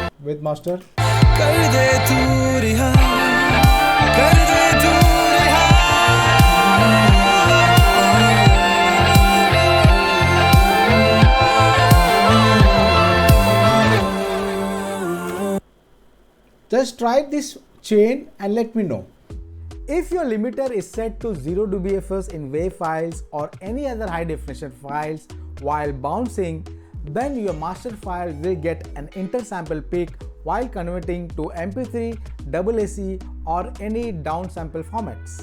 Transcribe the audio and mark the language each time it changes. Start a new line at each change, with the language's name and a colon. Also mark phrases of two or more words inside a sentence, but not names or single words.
English: with master.
Hindi: कर दे तू रिहा, कर दे तू रिहा.
English: Just try this chain and let me know. If your limiter is set to 0 dBFS in WAV files or any other high definition files while bouncing, then your master file will get an intersample peak while converting to MP3, AAC or any downsample formats.